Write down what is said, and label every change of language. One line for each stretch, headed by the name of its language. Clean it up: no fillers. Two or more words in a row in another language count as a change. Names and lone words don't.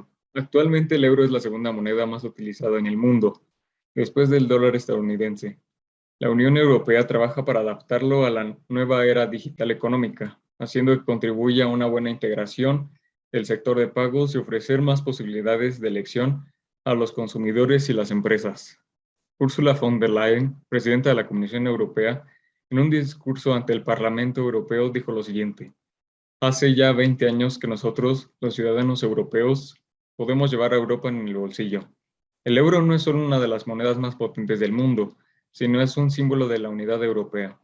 Spanish: Actualmente el euro es la segunda moneda más utilizada en el mundo, después del dólar estadounidense. La Unión Europea trabaja para adaptarlo a la nueva era digital económica, haciendo que contribuya a una buena integración del sector de pagos y ofrecer más posibilidades de elección a los consumidores y las empresas. Ursula von der Leyen, presidenta de la Comisión Europea, en un discurso ante el Parlamento Europeo dijo lo siguiente: hace ya 20 años que nosotros, los ciudadanos europeos, podemos llevar a Europa en el bolsillo. El euro no es solo una de las monedas más potentes del mundo, sino es un símbolo de la unidad europea.